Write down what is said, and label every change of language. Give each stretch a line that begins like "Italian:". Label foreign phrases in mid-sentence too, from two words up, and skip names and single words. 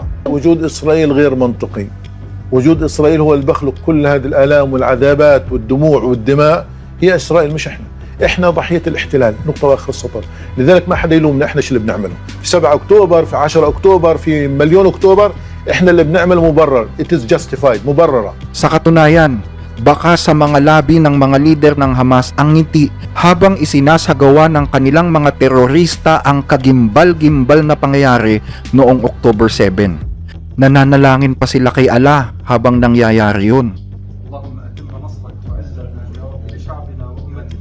Arabic: وجود إسرائيل غير منطقي، وجود إسرائيل هو اللي بخلق كل هذه الآلام والعذابات والدموع والدماء، هي إسرائيل مش إحنا ضحية الاحتلال، نقطة وآخر السطر. لذلك ما حدا يلومنا، إحنا شو اللي بنعمله في 7 أكتوبر، في 10 أكتوبر، في مليون أكتوبر، إحنا اللي بنعمله مبرر.
English: It is justified،
Arabic: مبررة.
Filipino: Sa katunayan, baka sa mga labi ng mga leader ng Hamas ang ngiti habang isinasagawa ng kanilang mga terorista ang kagimbal-gimbal na pangyayari noong October 7. Nananalangin pa sila kay Allah habang nangyayari yun.
Arabic: اللهم أتم نصرك وعزك يا رب لشعبنا وأمتنا.